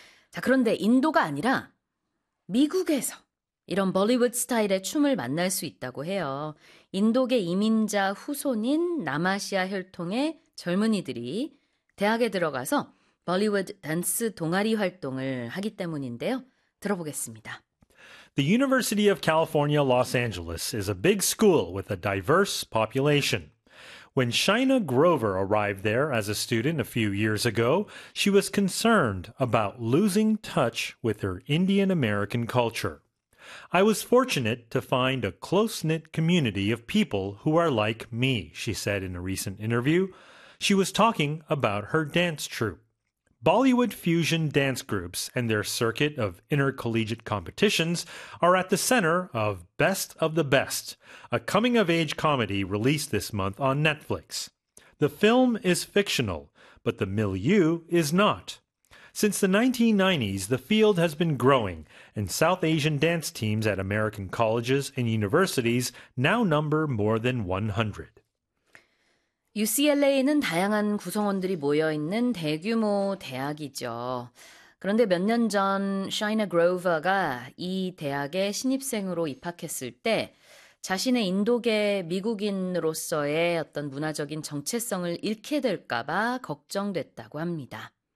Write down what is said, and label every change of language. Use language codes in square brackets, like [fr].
[ko] 자, 그런데 인도가 아니라 미국에서 이런 볼리우드 스타일의 춤을 만날 수 있다고 해요. 인도계 이민자 후손인 남아시아 혈통의 젊은이들이 대학에 들어가서 볼리우드 댄스 동아리 활동을 하기 때문인데요. 들어보겠습니다. [en] The University of California, Los Angeles is a big school with a diverse population. When Shaina Grover arrived there as a student a few years ago, she was concerned about losing touch with her Indian American culture. I was fortunate to find a close-knit community of people who are like me, she said in a recent interview. She was talking about her dance troupe. Bollywood fusion dance groups and their circuit of intercollegiate competitions are at the center of Best of the Best, a coming-of-age comedy released this month on Netflix. The film is fictional, but the milieu is not. Since the 1990s, the field has been growing, and South Asian dance teams at American colleges and universities now number more than 100. [ko] UCLA는 다양한 구성원들이 모여 있는 대규모 대학이죠. 그런데 몇년전 샤이나 그로버가 이 대학에 신입생으로 입학했을 때 자신의 인도계 미국인으로서의 어떤 문화적인 정체성을 잃게 될까 봐 걱정됐다고 합니다.